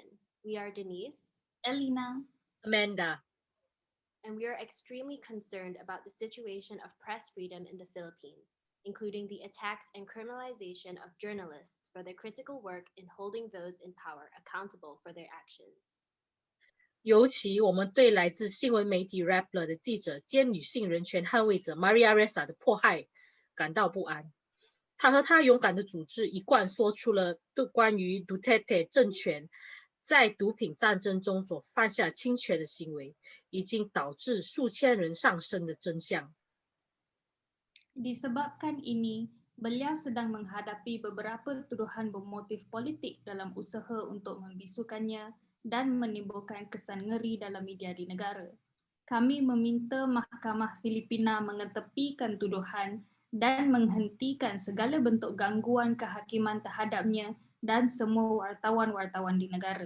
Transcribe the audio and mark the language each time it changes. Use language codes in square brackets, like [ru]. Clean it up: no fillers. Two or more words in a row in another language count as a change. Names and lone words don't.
[en] We are Denise, Elena, Amanda, and we are extremely concerned about the situation of press freedom in the Philippines, including the attacks and criminalization of journalists for their critical work in holding those in power accountable for their actions. [zh] 尤其我们对来自新闻媒体 Rappler 的记者兼女性人权捍卫者 Maria Ressa 的迫害感到不安。他和他勇敢的组织一贯说出了对关于 Duterte 政权在毒品战争中所犯下侵权的行为，已经导致数千人丧生的真相。 [ms] Disebabkan ini, beliau sedang menghadapi beberapa tuduhan bermotif politik dalam usaha untuk membisukannya dan menimbulkan kesan ngeri dalam media di negara. Kami meminta Mahkamah Filipina mengetepikan tuduhan dan menghentikan segala bentuk gangguan kehakiman terhadapnya dan semua wartawan-wartawan di negara.